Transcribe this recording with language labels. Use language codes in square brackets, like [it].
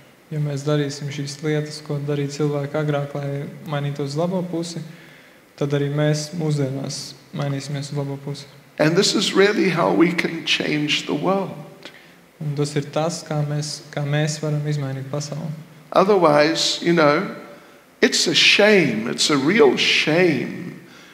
[lv] Ja mēs darīsim šīs lietas, ko darīja cilvēki agrāk, lai mainītos uz labo pusi, tad arī mēs mūsdienās mainīsimies uz labo pusi. [en] And this is really how we can change the world. [lv] Un tas ir tas, kā mēs varam izmainīt pasauli. [en] Otherwise, it's a shame, it's a real shame.